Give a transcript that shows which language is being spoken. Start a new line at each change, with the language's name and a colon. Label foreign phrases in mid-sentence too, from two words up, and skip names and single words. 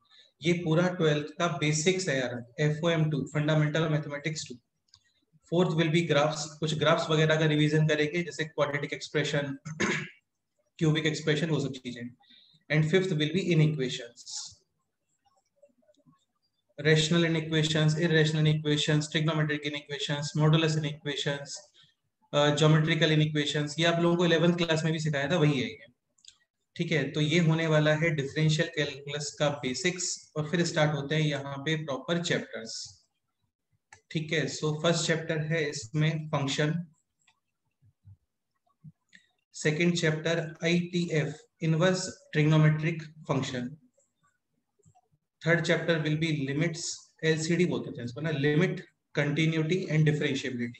Hindi: ये पूरा 12th का बेसिक्स है यार, FOM2
English: fundamental mathematics
Hindi: 2।
English: fourth will be graphs,
Hindi: कुछ ग्राफ्स वगैरह का रिवीजन करेंगे, जैसे
English: quadratic expression, cubic expression,
Hindi: वो सब चीजें।
English: and fifth will be inequations, rational inequations, irrational inequations, trigonometric inequations, modulus inequations, geometrical inequations,
Hindi: ये आप लोगों को 11th क्लास में भी सिखाया था, वही है ये, ठीक है। तो ये होने वाला है
English: differential calculus
Hindi: का बेसिक्स, और फिर स्टार्ट होते हैं यहाँ पे
English: proper chapters,
Hindi: ठीक है।
English: so first chapter
Hindi: है इसमें
English: function, second chapter ITF, inverse trigonometric function, third chapter will be limits, LCD
Hindi: बोलते थे इसको ना,
English: limit, continuity and differentiability.